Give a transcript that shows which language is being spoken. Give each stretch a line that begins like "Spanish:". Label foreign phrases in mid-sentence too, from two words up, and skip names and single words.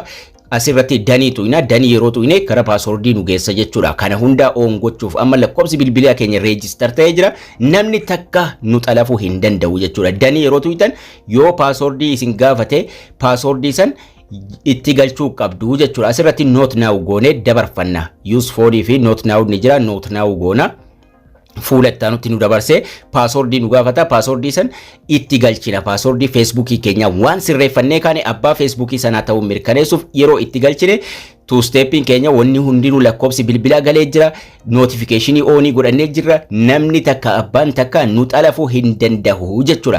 Oromo: Asirratti danii tuqna danii yeroo tuqne kara paaswordii nu geessa jechuudha. Kana hunda oon gochuuf amma lakkoofsi bilbilaa keenya reejister ta'ee jira. Namni takka nu xalafuu hin danda'u jechuudha. Danii yeroo tuqtan yoo paaswordii isin gaafate paaswordii san itti galchuu qabdu jechuudha. Asirratti
English: not now
Oromo: goone dabarfanna.
English: Use for
Oromo: fi
English: not now
Oromo: ni jira.
English: Not now goona.
Oromo: Fuula ittaanutti nu dabarse paaswordii nu gaafata. Paaswordii san itti galchina. Paaswordii feesbuukii keenya waan sirreeffannee kaane abbaa feesbuukii sanaa ta'uu mirkaneessuuf yeroo itti galchine
English: two stepping
Oromo: keenya wanni hundinuu lakkoofsi bilbilaa galee jira. Notificationii oonii godhannee jirra. Namni takka abbaan takka nu xalafuu hin danda'u jechuudha.